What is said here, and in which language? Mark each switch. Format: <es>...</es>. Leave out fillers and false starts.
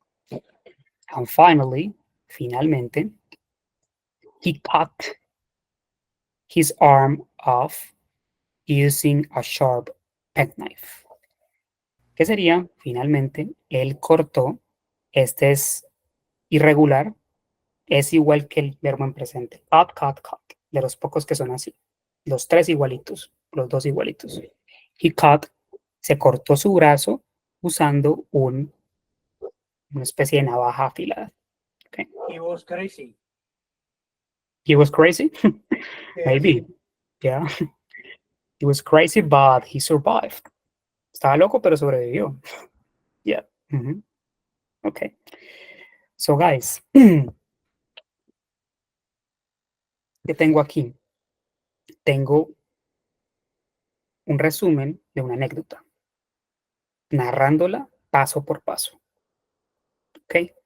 <en>And</en> <es>finalmente,</es> <en>he cut his arm off using a sharp penknife.</en> <es>¿Qué sería? Finalmente, él cortó, este es irregular, es igual que el verbo en presente, cut, de los pocos que son así. Los tres igualitos, los dos igualitos.</es> <en>He cut,</en> <es>se cortó su brazo usando una especie de navaja afilada.</es> <en>Okay. He was crazy. He was crazy? Yes. Maybe. Yeah. He was crazy, but he survived.</en> <es>Estaba loco, pero sobrevivió.</es> <en>Yeah. Okay. So, guys,</en> <es>¿qué tengo aquí? Tengo un resumen de una anécdota, narrándola paso por paso. ¿Ok?</es>